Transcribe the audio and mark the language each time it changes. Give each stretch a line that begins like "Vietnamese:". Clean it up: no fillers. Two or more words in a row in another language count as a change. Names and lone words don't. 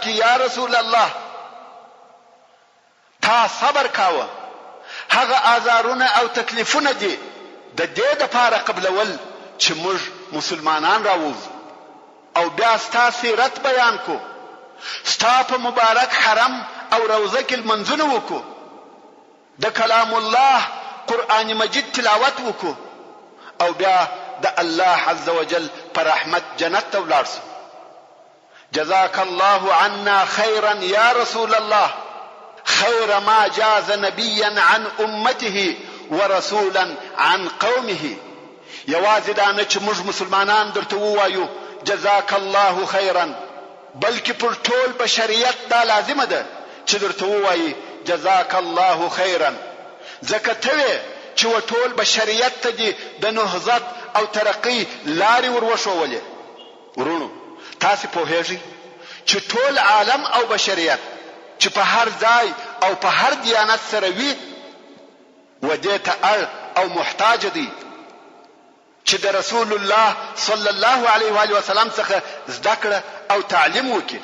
Pashto: یا رسول الله تا صبر کاوه، هغه آزارونه او تکلیفونه دي د دې دپاره قبلول چې موږ مسلمانان راووځو او بیا ستا سیرت بیان کو، ستا په مبارک حرم او روضه کې لمنځونه وکړو، د کلام الله قرآن مجید تلاوت وکړو او بیا د
Arabic: الله عز وجل
Pashto: پر رحمت جنت ته ولاړ سو.
Arabic: جزاك الله عنا خيرا يا رسول الله خير ما جاز نبيا عن امته ورسولا عن قومه.
Pashto: یوازې دا نه چې موږ مسلمانان درته ووایو
Arabic: جزاك الله خيرا،
Pashto: بلکې پر ټول بشریت دا لازمه ده چې درته ووایي
Arabic: جزاك الله خيرا،
Pashto: ځکه ته وې چې ټول بشریت ته دي د نهضت او ترقی لارې وروښولې. ورونو تاسو پوهیږئ چې ټول عالم او بشریت چې په هر ځای او په هر دیانت سره وي و دې ته اړ او محتاج دي چې د رسول الله
Arabic: صلی الله علیه و آله وسلم
Pashto: څخه زده کړه او تعلیم وکړي.